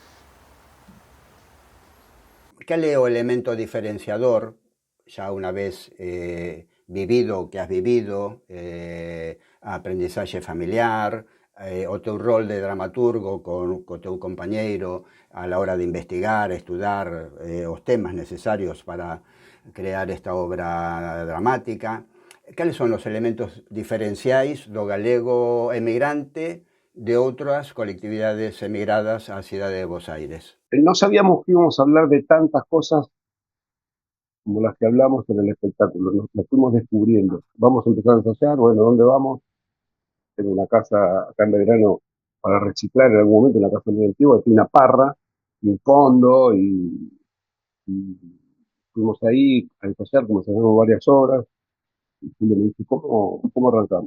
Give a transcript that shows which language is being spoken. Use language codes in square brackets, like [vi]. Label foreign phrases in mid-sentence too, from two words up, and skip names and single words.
[gl] Cal é o elemento diferenciador, xa unha vez vivido o que has vivido, a aprendizaxe familiar, o teu rol de dramaturgo co teu compañeiro [es] a la hora de [gl] investigar, estudar os temas necesarios para crear esta obra dramática? Cales son os elementos diferenciais do galego emigrante de outras colectividades emigradas á cidade de Bos Aires? [es] No sabíamos que íbamos a hablar de tantas cosas como las que hablamos en el espectáculo, nos fuimos descubriendo. Vamos a empezar a ensayar, bueno, ¿dónde vamos? Tengo una casa acá en Belgrano para reciclar en algún momento, una casa muy antigua, tiene una parra, un fondo, y fuimos ahí a ensayar, como ensayamos varias horas, y Julio me dice, ¿cómo arrancamos?